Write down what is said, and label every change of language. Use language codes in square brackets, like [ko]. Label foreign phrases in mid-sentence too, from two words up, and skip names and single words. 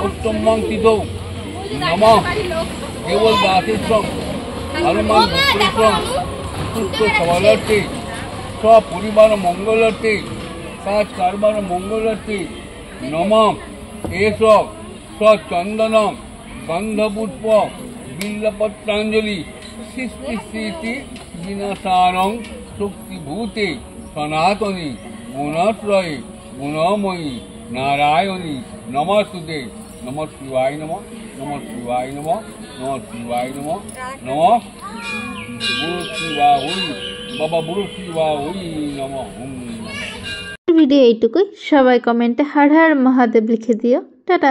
[bn] পরিবার মঙ্গলার্থে কাজ কারবার মঙ্গলার্থে [sa] নমঃ এসব সচন্দনম গন্ধপুষ্প বিল্লপত্রাঞ্জলি সৃষ্টি স্মৃতি বিনাশানং শক্তিভূতে সনাতনী গুণাশ্রয়ে গুণময়ী নারায়ণী নমস্তুতে। নমঃ শিবায় নমঃ, নমঃ শিবায় নমঃ, নমঃ শিবায় নমঃ, নমঃ গুরু শিবা ওই বাবা গুরু শিবা ওই নমঃ। [bn] ভিডিও এইটুকুই। সবাই কমেন্টে হর হর মহাদেব লিখে দিও। টাটা।